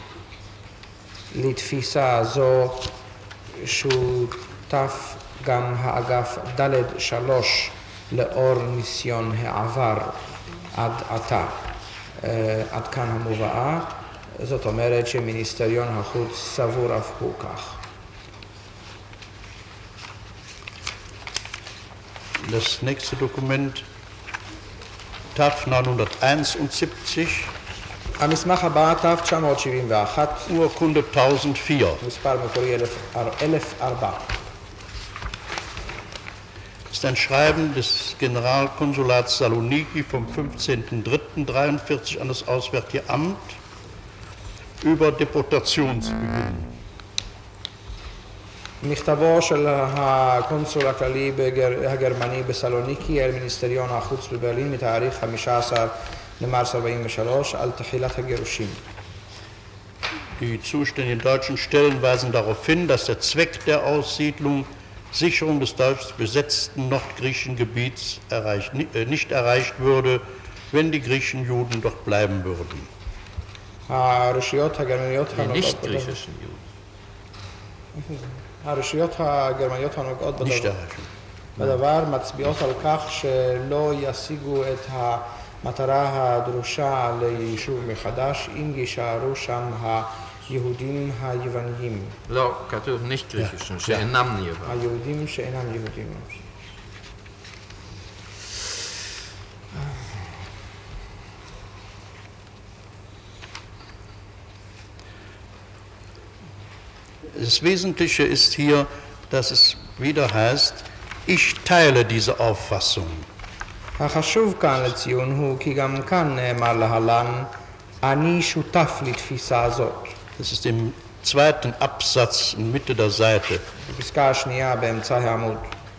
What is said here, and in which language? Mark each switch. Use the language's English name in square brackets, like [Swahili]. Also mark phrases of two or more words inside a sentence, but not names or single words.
[Hebrew] לתפיסה זו שותף גם האגף ד' 3 לאור ניסיון העבר עד עתה. עד כאן המובאה, זאת אומרת שמיניסטריון החוץ סבור אף הוא כך. [German] Das nächste Dokument, TAF 971, [Hebrew] המסמך הבא ת"ו-971, [German] Urkunde 1004. [Hebrew] מספר מקורי 1004. [German] Das ist ein Schreiben des Generalkonsulats Saloniki vom 15.03.43 an das Auswärtige Amt über Deportationsbeginn. [Hebrew] מכתבו של הקונסול הכללי הגרמני בסלוניקי אל מיניסטריון החוץ בברלין מתאריך 15 למרס 43 על תחילת הגירושים. [German] Die zuständigen deutschen Stellen weisen darauf hin, dass der Zweck der Aussiedlung Sicherung des deutsch besetzten nordgriechischen Gebiets nicht erreicht würde, wenn die griechischen Juden dort bleiben würden. [Hebrew] הרשויות הגרמניות הנוגעות בדבר מצביעות על כך שלא ישיגו את המטרה הדרושה ליישוב מחדש אם יישארו שם היהודים היווניים. לא, כתוב [German] nicht griechischen, [Hebrew] שאינם יוונים. היהודים שאינם יהודים. [German] Das Wesentliche ist hier, dass es wieder heißt, ich teile diese Auffassung. [Hebrew] החשוב כאן לציון הוא כי גם כאן נאמר להלן, אני שותף לתפיסה הזאת. [German] Das ist im zweiten Absatz in Mitte der Seite. [Hebrew] בפסקה השנייה באמצע העמוד.